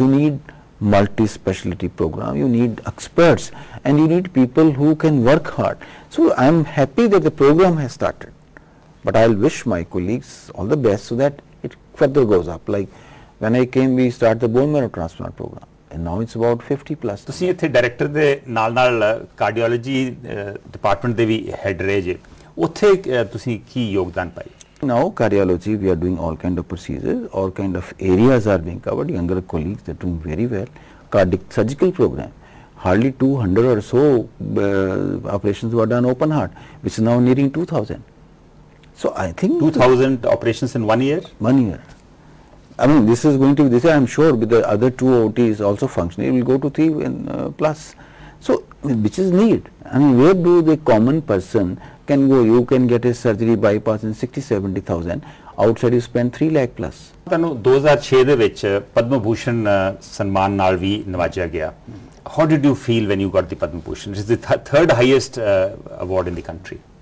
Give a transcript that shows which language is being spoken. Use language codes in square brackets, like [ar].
[en] You need multi-specialty program, you need experts, and you need people who can work hard. So I'm happy that the program has started. But I'll wish my colleagues all the best so that it further goes up. Like when I came, we started the bone marrow transplant program, and now it's about 50 plus. [pa] ਤੁਸੀਂ ਇੱਥੇ director ਦੇ ਨਾਲ cardiology department ਦੇ ਵੀ head ਰਹੇ ਜੇ, ਉੱਥੇ ਤੁਸੀਂ ਕੀ ਯੋਗਦਾਨ ਪਾਈ? [en] Now cardiology, we are doing all kind of procedures, all kind of areas are being covered. Younger colleagues, they're doing very well. Cardiac surgical program, hardly 200 or so operations were done open heart, which is now nearing 2000. So I think 2000 operations in 1 year? 1 year. I mean, this is going to be, this I'm sure with the other 2 OTs also functioning, it will go to 3 and plus. So, which is need. I mean, where do the common person can go? You can get a surgery bypass in 60-70,000. Outside you spend 3 lakh plus. [pa] ਤੁਹਾਨੂੰ 2006 ਦੇ ਵਿੱਚ ਪਦਮ ਭੂਸ਼ਣ ਸਨਮਾਨ ਨਾਲ ਵੀ ਨਵਾਜਿਆ ਗਿਆ. [en] How did you feel when you got the Padma Bhushan? It is the third highest award in the country.